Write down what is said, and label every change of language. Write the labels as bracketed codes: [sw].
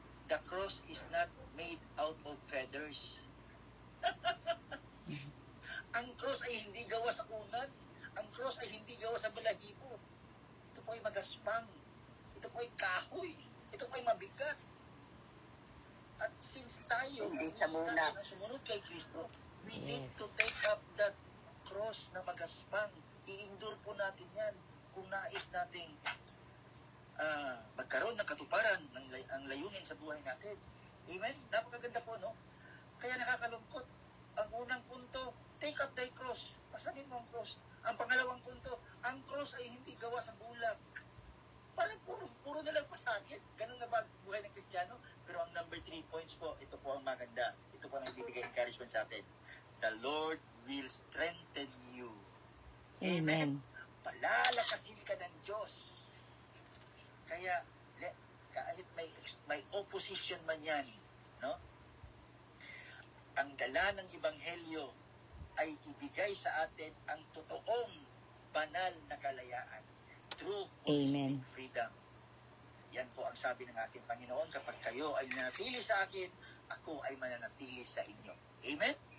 [en] The cross is not made out of feathers. [tl] Ang cross ay hindi gawa sa unan. Ang cross ay hindi gawa sa balahibo. Ito po ay magaspang. Ito po ay kahoy. Ito po ay mabigat. At since tayo hindi sa muna sumunod kay Kristo, [en] we need to take up that cross [tl] na magaspang. I-endure po natin yan. kung nais nating magkaroon ng katuparan ng ang layunin sa buhay natin. Amen? Napakaganda po, no? Kaya nakakalungkot. Ang unang punto, [en] take up thy cross. [tl] Pasanin mo ang cross. Ang pangalawang punto, ang cross ay hindi gawa sa bulag. Parang puro na lang pasakit. Ganun na ba buhay ng Kristiyano? Pero ang number 3 points po, ito po ang maganda. Ito po ang nagbibigay encouragement sa atin. [en] The Lord will strengthen you. Amen. [tl] Palalakasin ka ng Diyos. Kaya, kahit may opposition man yan, no? Ang dala ng Ebanghelyo ay ibigay sa atin ang totoong banal na kalayaan [en] through holistic freedom. [tl] Yan po ang sabi ng ating Panginoon, kapag kayo ay nanatili sa akin, ako ay mananatili sa inyo. Amen?